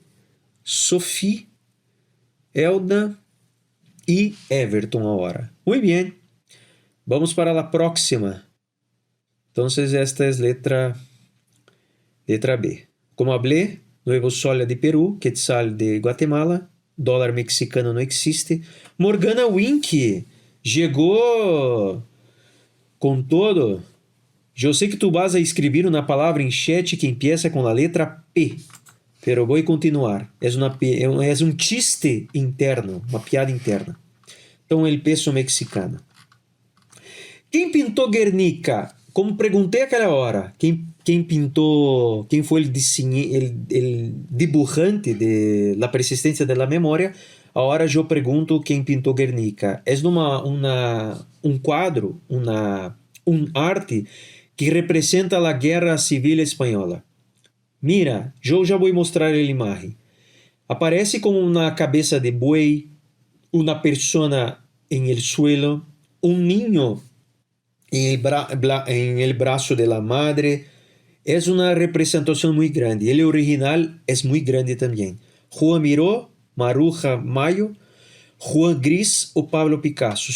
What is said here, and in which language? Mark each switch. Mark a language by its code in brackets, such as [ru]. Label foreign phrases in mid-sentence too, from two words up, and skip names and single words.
[es] Sophie, Elda y Everton ahora. Muy bien. Vamos para la próxima. Entonces, esta es letra B. Como hablé, Nuevo Solia de Perú, Quetzal de Guatemala, dólar mexicano no existe. [pt] Morgana Wink chegou com todo. Eu sei que tu [es] vas a [pt] escrever uma palavra em chat que empieza com a letra P, pero vou continuar. É um chiste interno, uma piada interna. Então, [es] el peso mexicano. [pt] Quem pintou Guernica? Como perguntei aquela hora, quem pintou, quem foi o dibujante de La Persistência de la Memória, agora eu pergunto quem pintou Guernica. É um quadro, arte que representa a Guerra Civil Espanhola. Mira, eu já vou mostrar a imagem. Aparece com uma cabeça de buey, uma persona em [es] el suelo, [pt] um [es] niño en el brazo de la madre. Es una representación muy grande. El original es muy grande también. Juan Miró, Maruja Mayo, Juan Gris o Pablo Picasso.